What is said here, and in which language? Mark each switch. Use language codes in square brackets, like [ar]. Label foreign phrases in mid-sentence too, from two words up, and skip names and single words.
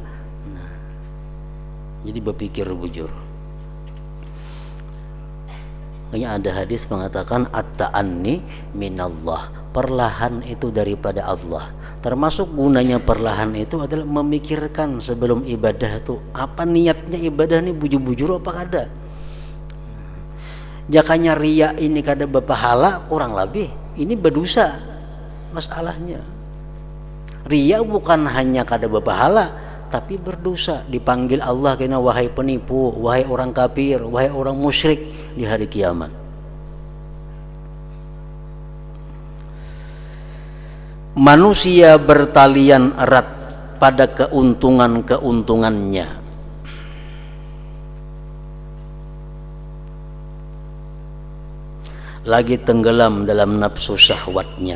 [id] Nah, jadi berpikir bujur. Makanya ada hadis mengatakan [ar] التأني من الله, [id] perlahan itu daripada Allah. Termasuk gunanya perlahan itu adalah memikirkan sebelum ibadah itu apa niatnya ibadah ini, bujur-bujur apa kada. Jakanya ria ini kada berpahala, kurang lebih ini berdosa masalahnya. Ria bukan hanya kada berpahala tapi berdosa, dipanggil Allah kena wahai penipu, wahai orang kafir, wahai orang musyrik di hari kiamat. Manusia bertalian erat pada keuntungan-keuntungannya. Lagi tenggelam dalam nafsu syahwatnya.